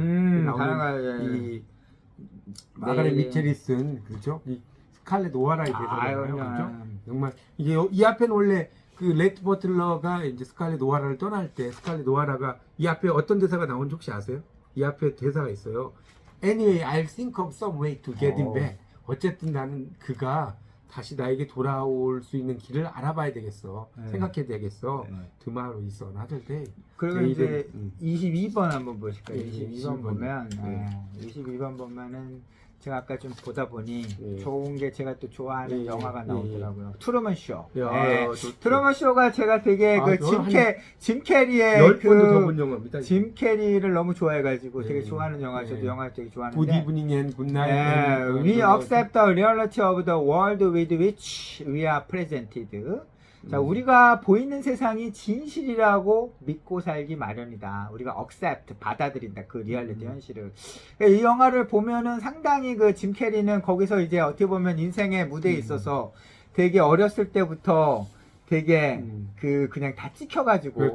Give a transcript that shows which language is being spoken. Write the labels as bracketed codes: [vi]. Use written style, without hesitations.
[ko] 나오는 다양하게 이 마가렛 네. 미첼이 쓴 그죠? 이 스칼렛 오하라의 대사잖아요. 아유, 그죠? 정말 이게 이 앞에는 원래 그 레트 버틀러가 이제 스칼렛 오하라를 떠날 때 스칼렛 오하라가 이 앞에 어떤 대사가 나온지 혹시 아세요? 이 앞에 대사가 있어요. [en] Anyway, I'll think of some way to get him back. [ko] 어쨌든 나는 그가 다시 나에게 돌아올 수 있는 길을 알아봐야 되겠어. 네. 생각해야 되겠어. 네. [en] Tomorrow is another day. [ko] 그리고 내일은, 이제 22번 한번 보실까요? 네, 22번 22번. 보면 네. 22번 보면은 제가 아까 좀 보다 보니 네. 좋은 게 제가 또 좋아하는 네, 영화가 네. 나오더라고요. 트루먼 쇼. 야, 네. 좋죠. 트루먼 쇼가 제가 되게 아, 그 그거 짐 캐리의 10번도 더 본 영화입니다. 짐 캐리를 너무 좋아해가지고 네. 되게 좋아하는 영화. 네. 저도 영화 되게 [en] Good [ko] 좋아하는데. [en] evening and good night. [ko] 네, [en] and, we accept the reality of the world with which we are presented. [ko] 자, 우리가 보이는 세상이 진실이라고 믿고 살기 마련이다. 우리가 accept, 받아들인다. 그 리얼리티 현실을. 이 영화를 보면은 상당히 그 짐 캐리는 거기서 이제 어떻게 보면 인생의 무대에 있어서 되게 어렸을 때부터 되게 그냥 다 찍혀가지고